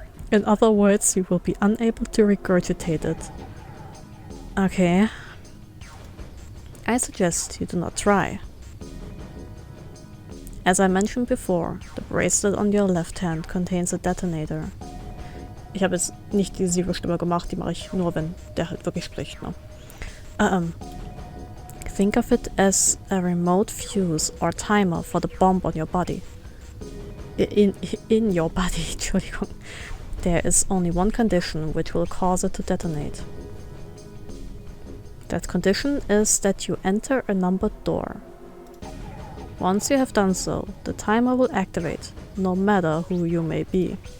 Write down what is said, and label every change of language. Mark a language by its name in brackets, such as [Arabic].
[English] In other words, you will be unable to regurgitate it. Okay. I suggest you do not try. As I mentioned before, the bracelet on your left hand contains a detonator. [German] Ich habe jetzt nicht die Zero-Stimme gemacht, die mache ich nur, wenn der halt wirklich spricht. Ne? [English] Think of it as a remote fuse or timer for the bomb on your body. In your body, Entschuldigung. There is only one condition which will cause it to detonate. That condition is that you enter a numbered door. Once you have done so, the timer will activate, no matter who you may be.